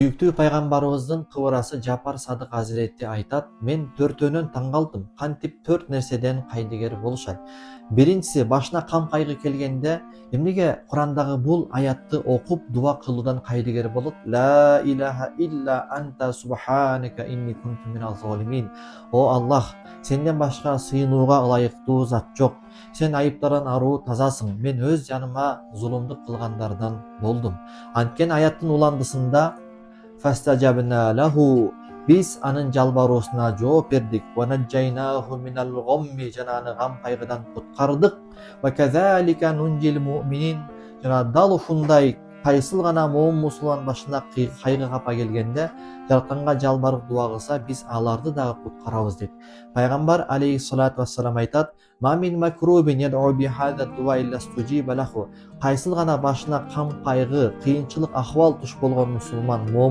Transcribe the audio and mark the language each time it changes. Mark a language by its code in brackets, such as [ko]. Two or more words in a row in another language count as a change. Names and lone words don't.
[ky] Сүйүктүү пайгамбарыбыздын кыбырасы Жапар Садык Азирети айтат: мен төртөөнөн таң калдым. Кантип төрт нерседен кайдыгер болушат. Биринчиси, башына кам кайгы келгенде эмнеге Курандагы бул аятты окуп дуа кылуудан кайдыгер болот? [ar] لا إله إلا أنت سبحانك إني كنت من الظالمين. [ky] О Аллах, сенден башка сыйынууга ылайыктуу зат жок. Сен айыптардан аруу тазасың. Мен өз жаныма зулумдук кылгандардан болдум. Анткени аяттын уландысында [ar] فاستجبنا له [ky] biz анын жалбаруусуна жооп бердик. [ar] وَنَجَّيْنَاهُ مِنَ الْغَمِّ [ky] жана аны гам кайгыдан куткардык. [ar] وَكَذَلِكَ نُنْجِي الْمُؤْمِنِينَ [ky] жана дал ушундай кайсыл гана момун мусулман башына кайгы капа келгенде Жаратканга жалбарып дуа кылса, биз аларды дагы куткарабыз дейт. [ar] Пайгамбар عليه الصلاة والسلام айтат: "ما من مكروب يدعو بهذا الدعاء إلا استجيب له." [ky] Кайсыл гана башына кам кайгы, кыйынчылык ахвал туш болгон мусулман